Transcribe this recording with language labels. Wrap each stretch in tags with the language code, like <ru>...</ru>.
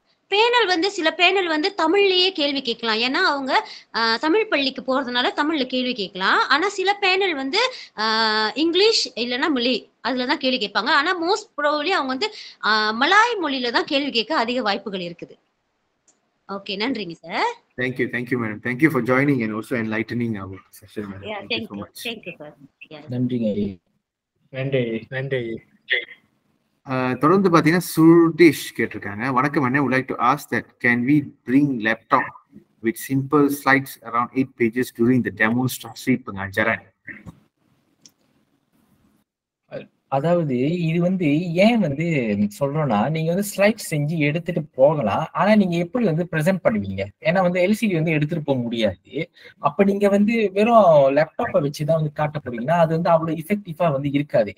<ta>Panel வந்து சில panel வந்து தமிழ்லயே கேள்வி கேட்கலாம், ஏன்னா அவங்க தமிழ் பள்ளிக்கு போறதுனால தமிழ்ல கேள்வி கேட்கலாம். ஆனா சில பேனல் வந்து இங்கிலீஷ் இல்லைன்னா மொழி அதுலதான் கேள்வி கேட்பாங்க. ஆனா மோஸ்ட் ப்ராபபிலி அவங்க வந்து மலாய் மொழியில தான் கேள்வி கேட்க அதிக வாய்ப்புகள் இருக்குது. ஓகே, நன்றிங்க sir.</ta> <en>Thank you madam. Thank you for joining and also enlightening our session, madam. Yeah, thank you so much. Thank you sir.</en> <ta>நன்றிங்க. நன்றி. தொடர்ந்து பாத்தீங்கன்னா சுதீஷ் கேட்டிருக்காங்க. வணக்கம் அண்ணே,</ta> <en>would like to ask that can we bring laptop with simple slides around 8 pages during the demonstration pengajaran?</en> <ta>அதாவது இது வந்து ஏன் வந்து சொல்றோம்னா, நீங்க வந்து ஸ்லைட் செஞ்சு எடுத்துட்டு போகலாம். ஆனா நீங்க எப்படி வந்து பிரசென்ட் பண்ணுவீங்க? ஏன்னா வந்து எல்சிடி வந்து எடுத்துட்டு போக முடியாது. அப்ப நீங்க வந்து வெறும் லேப்டாப்பை வச்சுதான் வந்து காட்ட போறீங்கன்னா அது வந்து அவ்வளவு இஃபெக்டிவா வந்து இருக்காது.</ta>